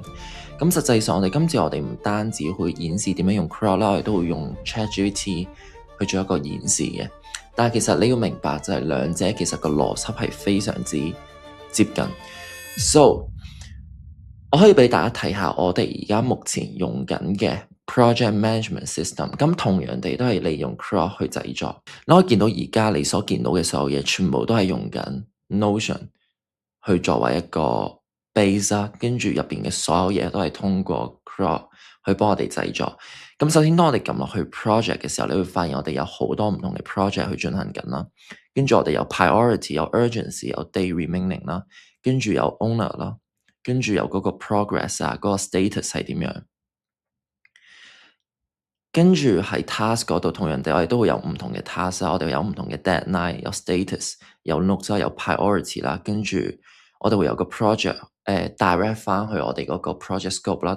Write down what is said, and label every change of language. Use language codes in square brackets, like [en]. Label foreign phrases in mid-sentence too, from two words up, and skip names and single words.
[yue] 咁實際上我哋唔單止會演示點樣用 Claude 啦，我哋都會用 ChatGPT 去做一個演示嘅。但係其實你要明白就係兩者其實個邏輯係非常之接近。So 我可以俾大家睇下我哋而家目前用緊嘅 [en] project management system， [yue] 咁同樣地都係利用 Claude 去製作。你可以見到而家你所見到嘅所有嘢，全部都係用緊 Notion 去作為一個 base 啦，跟住入邊嘅所有嘢都係通過 Claude 去幫我哋製作。咁首先當我哋撳落去 project 嘅時候，你會發現我哋有好多唔同嘅 project 去進行緊啦。跟住我哋有 priority、有 urgency、有 [en] day remaining [yue] 啦，跟住有 owner 啦。跟住有嗰個 progress 啊，嗰個 status 係點樣？跟住喺 task 嗰度，同樣地我哋都會有唔同嘅 task 啦，我哋有唔同嘅 deadline， 有 status， 有 notes 啦，有 priority 啦，跟住我哋會有個 [en] project direct [yue] 翻去我哋嗰個 [en] project scope [yue] 啦。